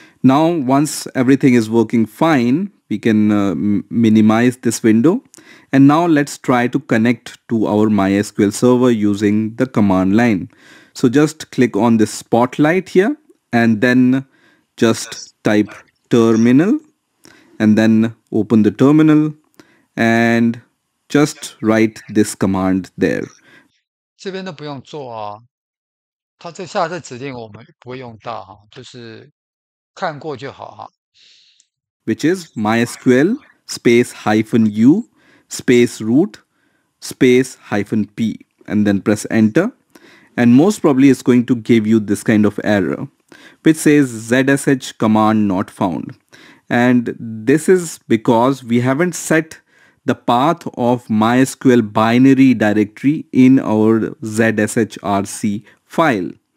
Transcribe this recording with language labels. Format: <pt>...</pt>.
<en>Now once everything is working fine, we can minimize this window, and now let's try to connect to our MySQL server using the command line. So just click on this spotlight here and then just type terminal, and then open the terminal and just write this command there.</en> <zh>这边都不用做啊，它这下这指令我们不会用到哈，就是看过就好哈。</zh> <en>Which is MySQL space -u space root space -p, and then press enter, and most probably it's going to give you this kind of error which says ZSH command not found. And this is because we haven't set the path of MySQL binary directory in our ZSHRC file.</en>